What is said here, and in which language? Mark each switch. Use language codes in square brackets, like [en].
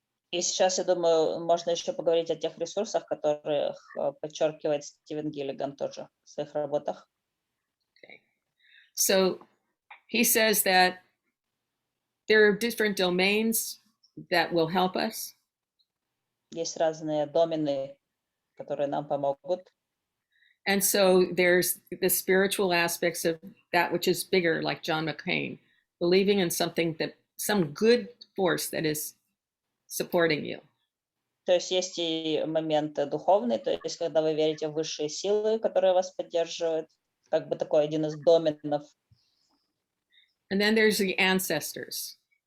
[ru] И сейчас, я думаю, можно еще поговорить о тех ресурсах, которых подчеркивает Стивен Гиллиган тоже в своих работах. [en] Okay. So he says that there are different domains that will help us. [ru] Есть разные домены, которые нам помогут. [en] And so there's the spiritual aspects of that which is bigger, like John McCain, believing in something some good force that is supporting you. [ru] То есть и моменты духовные, то есть когда вы верите в высшие силы, которые вас поддерживают, как бы такой один из доменов. [en] And then there's the ancestors.